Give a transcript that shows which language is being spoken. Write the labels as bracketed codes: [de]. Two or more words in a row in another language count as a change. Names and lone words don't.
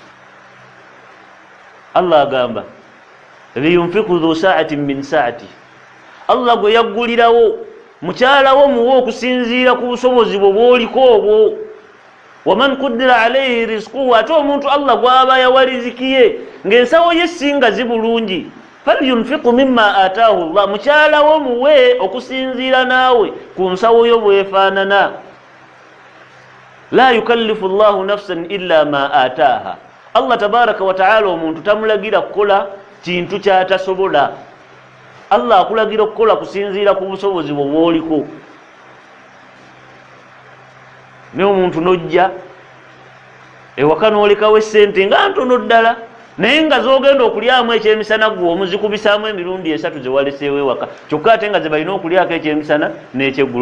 [lg] Allah agamba [ar] لينفق ذو سعة من سعته, [lg] Allah gwe yaggulirawo mukyalawo muwe okusinziira ku busobozi bwo bw'oliko obwo. [ar] ومن قدر عليه رزقه, [lg] ate omuntu Allah gw'aba yawa riziki ye ng'ensawo ye singa zibulungi, [ar] فلينفق مما آتاه الله, [lg] mukyalawo muwe okusinziira naawe ku nsawo yo bwefaanana. [ar] لا يكلف الله نفسا إلا ما آتاها, الله تبارك وتعالى [lg] omuntu tamulagira kukola kintu kyatasobola. Allah akulagira okukola kusinziira ku busobozi bwo bw'oliko. ne omuntu nojja ewaka n'olekawo essente nga ntono ddala, naye nga z'ogenda okulyamu ekyemisana gwe omuzikubisaamu emirundi 3 ze waleseewo ewaka, kyokka ate nga ze balina okulyako ekyemisana n'ekyeggulo.